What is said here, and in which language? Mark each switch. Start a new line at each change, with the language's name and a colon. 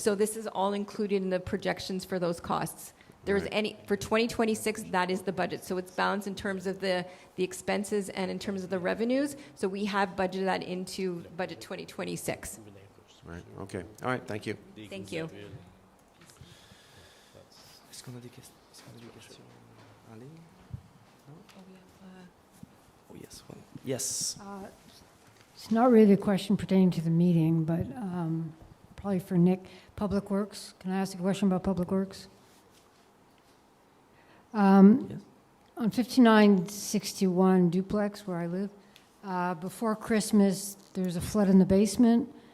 English: So this is all included in the projections for those costs. there's Right. any, for 2026, that is the budget. So it's balanced in terms of the expenses and in terms of the revenues. So we have budgeted that into budget 2026. Right, okay. All right, thank you. Thank you.
French: Est-ce qu'on a des questions en ligne?
English: Non? Oh, yes. One. Yes. It's not really a question pertaining to the meeting, but probably for Nick. Public Works, can I ask a question about Public Works? Yes. On 5961 Duplex, where I live, before Christmas, there was a flood in the basement.